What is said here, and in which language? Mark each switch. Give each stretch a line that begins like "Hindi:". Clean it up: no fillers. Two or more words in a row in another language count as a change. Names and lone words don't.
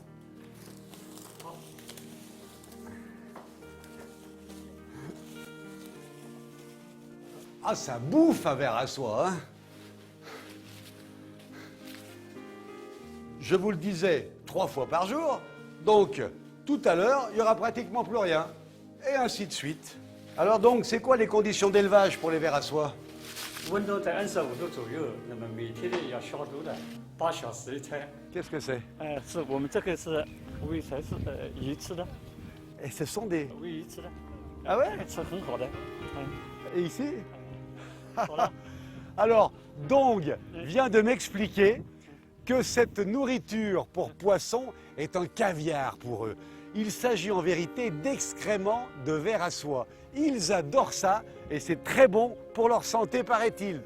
French: Ah, ça bouffe un ver à soie, hein. Je vous le disais, 3 fois par jour, donc tout à l'heure, il n'y aura pratiquement plus rien. Et ainsi de suite. Alors donc, c'est quoi les conditions d'élevage pour les vers à soie?
Chinese: 温度在25度左右，那么每天要消毒的，8小时一餐。
French: Qu'est-ce que c'est?
Chinese: 是我们这个是喂才是鱼吃的，
French: Et ce sont des...
Chinese: 喂鱼吃的，
French: Ah ouais?
Chinese: 吃很好的。
French: Et ici? Voilà. Alors, Dong vient de m'expliquer que cette nourriture pour poissons est un caviar pour eux. Il s'agit en vérité d'excréments de vers à soie. Ils adorent ça et c'est très bon pour leur santé, paraît-il.